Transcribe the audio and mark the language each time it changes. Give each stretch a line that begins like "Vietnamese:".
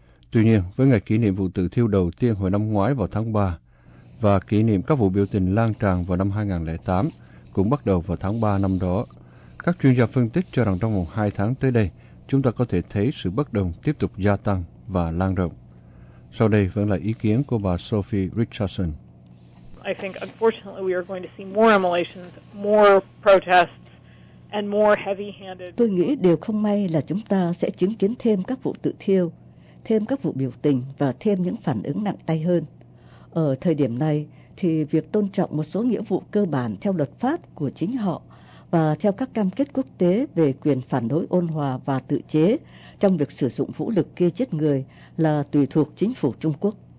Vietnamese: Tuy nhiên, với ngày kỷ niệm vụ tự thiêu đầu tiên hồi năm ngoái vào tháng 3, và kỷ niệm các vụ biểu tình lan tràn vào năm 2008, cũng bắt đầu vào tháng 3 năm đó, các chuyên gia phân tích cho rằng trong vòng 2 tháng tới đây, chúng ta có thể thấy sự bất đồng tiếp tục gia tăng và lan rộng. Sau đây vẫn là ý kiến của bà Sophie Richardson.
English: I think unfortunately we are going to see more immolations, more protests and more heavy-handed.
Vietnamese: Tôi nghĩ điều không may là chúng ta sẽ chứng kiến thêm các vụ tự thiêu, thêm các vụ biểu tình và thêm những phản ứng nặng tay hơn. Ở thời điểm này thì việc tôn trọng một số nghĩa vụ cơ bản theo luật pháp của chính họ và theo các cam kết quốc tế về quyền phản đối ôn hòa và tự chế trong việc sử dụng vũ lực gây chết người là tùy thuộc chính phủ Trung Quốc.